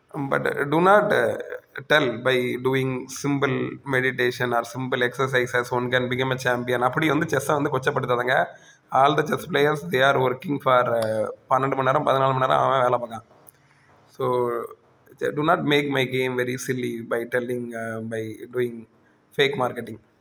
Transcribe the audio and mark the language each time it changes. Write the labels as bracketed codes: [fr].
[en] But do not tell by doing simple meditation or simple exercises one can become a champion. [ta] அப்படி வந்து செஸ்ஸை வந்து கொச்சப்படுத்தாதங்க. [en] all the chess players they are working for [ta] 12 மணி நேரம் 14 மணி நேரம் அவன் வேலை பார்க்கான். [en] So do not make my game very silly by telling by doing fake marketing.